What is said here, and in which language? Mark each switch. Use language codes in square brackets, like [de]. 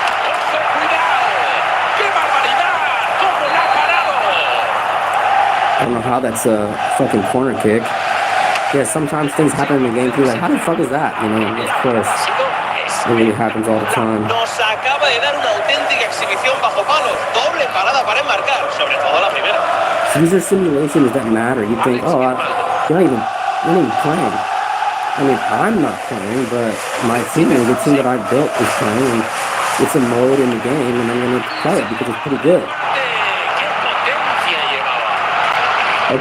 [es] ¡Ojo, cuidado! ¡Qué barbaridad! ¡Cómo la ha parado! [en] I don't know how that's a fucking corner kick. Yeah, sometimes things happen in the game. You're like, how the fuck is that? You know, of course, it really happens all the time. [es] Nos acaba de dar una auténtica exhibición bajo palos. Doble parada para enmarcar, sobre todo la primera. [en] So these are simulations that matter. You think, oh, you're not even playing. I mean, I'm not playing, but my team, the team that I built, is playing. And it's a mode in the game, and I'm going to play it because it's pretty good. [es] ¡Qué potencia llevaba!